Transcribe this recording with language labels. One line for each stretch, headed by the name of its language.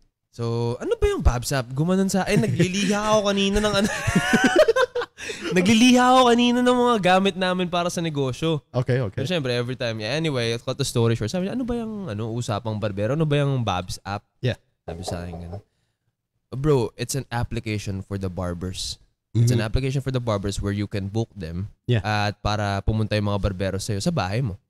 Filipino: So, ano ba yung Babs app? Gumanon sa akin, nagliliha ako kanina ng ano. Nagliliha ako kanina ng mga gamit namin para sa negosyo. Okay. Pero syempre,
English: every time. Yeah, anyway, cut the story short.
Filipino: Sabi niya, ano ba yung usapang barbero? Ano ba yung Babs app?
English: Yeah.
Filipino: Sabi sa akin gano'n.
English: Bro, it's an application for the barbers. It's an application for the barbers where you can book them. Yeah.
Filipino: At para pumunta yung mga barbero sa'yo sa bahay mo.